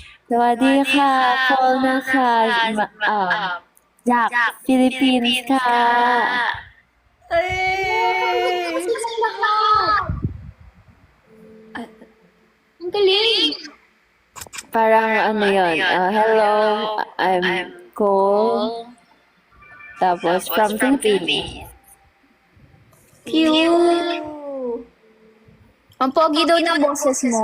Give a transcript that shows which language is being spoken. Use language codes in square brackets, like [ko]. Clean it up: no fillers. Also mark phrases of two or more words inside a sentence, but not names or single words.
[th] สวัสดีค่ะโคลนะคะจากฟิลิปปินส์ค่ะ เอ้ย [tl] Ang galing! Parang ano yun, [en] hello, I'm Cole. [tl] Tapos from Philippines. Cute. Ang pogi daw ng boses mo.